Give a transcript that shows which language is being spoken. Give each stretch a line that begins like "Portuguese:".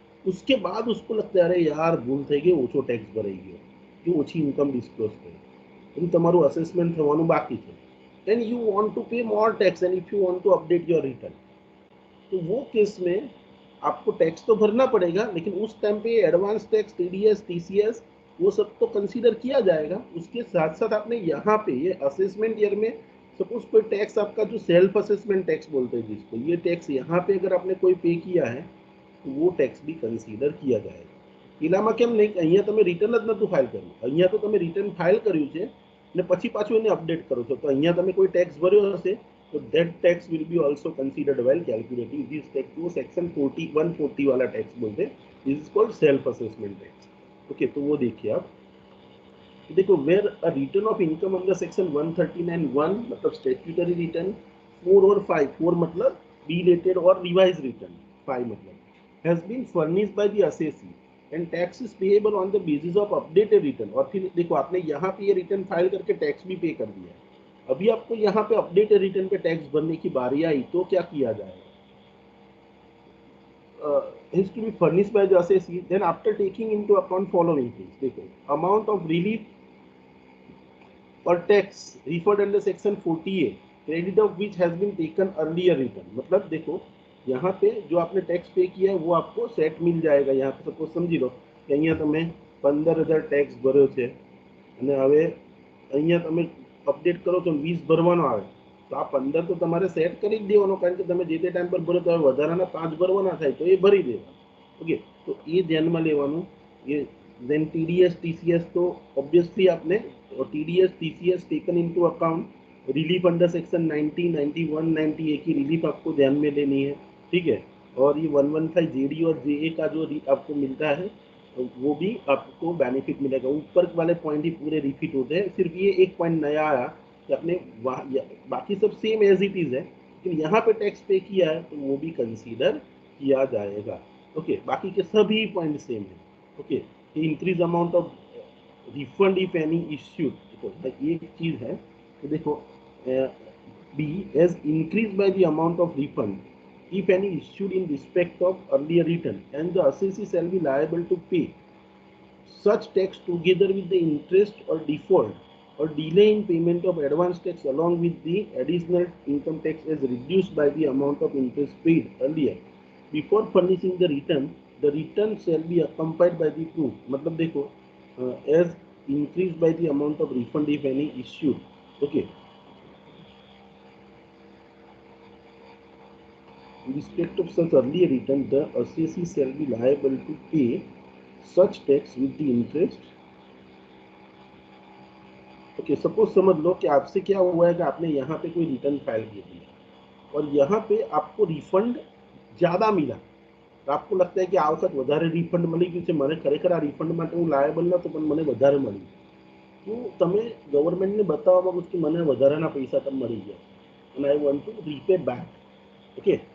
Hindi: उसके बाद उसको लगता है अरे यार भूल
Gujarati: થઈ ગઈ, ઓછો ટેક્સ ભરાઈ ગયો, કે ઓછી ઇન્કમ ડિસ્ક્લોઝ કરી, પણ તમારું અસેસમેન્ટ થવાનું બાકી છે,
English: then you want to pay more tax and if you want to update your return,
Hindi: तो वो केस में आपको टैक्स तो भरना पड़ेगा, लेकिन उस टाइम पे एडवांस टैक्स, टीडीएस, टीसीएस वो सब तो कंसीडर किया जाएगा। उसके साथ साथ आपने यहाँ पे ये असेसमेंट ईयर में सपोज कोई टैक्स आपका जो सेल्फ असेसमेंट टैक्स बोलते हैं जिसको, ये टैक्स यहाँ पे अगर आपने कोई पे किया है तो वो टैक्स भी कंसीडर किया जाएगा।
Gujarati: પેલામાં કેમ નહીં, અહીંયા તમે રિટર્ન જ નતું ફાઇલ કર્યું, અહીંયા તો તમે રિટર્ન ફાઇલ કર્યું છે ને પછી પાછું એને અપડેટ કરો છો, તો અહીંયા તમે કોઈ ટેક્સ ભર્યો હશે તો
English: that tax will be also considered while calculating this tax।
Hindi: वो सेक्शन 40 140 वाला टैक्स बोलते हैं,
English: This is called self assessment tax.
Hindi: Okay, तो वो देखिए आप, देखो
English: where a return of income under section 139(1)
Hindi: मतलब स्टैट्यूटरी रिटर्न, 4 और 5, 4 मतलब रिलेटेड और रिवाइज रिटर्न, 5 मतलब
English: Has been furnished by the assessee and tax is payable on the basis of updated return.
Hindi: और फिर देखो आपने यहाँ पे ये रिटर्न फाइल करके टैक्स भी पे कर दिया है, अभी आपको यहाँ पे अपडेटेड रिटर्न पे टैक्स भरने की बारी आई तो क्या किया जाएगा?
English: is to be furnished by the assessee, then after taking into account following things, देखो amount of relief or tax referred under section 40A, credit of which has been taken earlier return।
Hindi: मतलब देखो यहाँ पे जो आपने tax पे किया है वो आपको सेट मिल जाएगा। यहाँ पे सपोज समझी लो कि
Gujarati: અહીંયા તમે 15,000 टैक्स ભર્યો છે અને હવે અહીંયા તમે અપડેટ કરો તો 20 ભરવાનો આવે, તો આ 15 તો તમારે સેટ કરી જ દેવાનો, કારણ કે તમે જે તે ટાઈમ પર ભરો તો વધારાના 5 ભરવાના થાય તો એ ભરી દેવા।
Hindi: ओके, तो ये
Gujarati: ध्याનમાં લેવાનું।
Hindi: ये देन टीडीएस टीसीएस तो ऑब्वियसली आपने TDS TCS
English: Taken into account.
Hindi: Relief under section 90, 91, 90A की रिलीफ आपको ध्यान में लेनी है, ठीक है। और ये 115 जेडी और जेए का जो आपको मिलता है वो भी आपको बेनिफिट मिलेगा। ऊपर वाले पॉइंट ही पूरे रिपीट होते हैं, सिर्फ ये एक पॉइंट नया आया कि आपने बाकी सब सेम एज इट इज है, लेकिन यहाँ पे टैक्स पे किया है तो वो भी कंसीडर किया जाएगा। ओके, बाकी के सभी पॉइंट सेम है।
English: okay, increase amount of refund if any issued,
Hindi: देखो एक चीज है तो देखो
English: Be as increase by the amount of refund if any issued in respect of earlier return and the assessee shall be liable to pay such tax together with the interest or default or delay in payment of advance tax along with the additional income tax as reduced by the amount of interest paid earlier before furnishing the return shall be accompanied by the proof।
Hindi: मतलब देखो
English: as increased by the amount of refund if any issued। okay, in respect of such earlier return, the assessee shall be liable to pay such tax with the interest।
Hindi: Okay, suppose समझ लो कि आपसे क्या हुआ है कि आपने यहाँ पे कोई रिटर्न फाइल कर दिया और यहाँ पे आपको रिफंड ज़्यादा मिला, तो आपको लगता है कि
Gujarati: आ वखत વધારે रिफंड મળી ગયું છે, મને ખરેખર આ રિફંડ માટે હું લાયબલ નતો પણ મને વધારે મળ્યું, તો તમે ગવર્મેન્ટને બતાવવા માંગો કે મને વધારાના પૈસા તમને મળી ગયા
English: and I want to repay back।
Gujarati: Okay,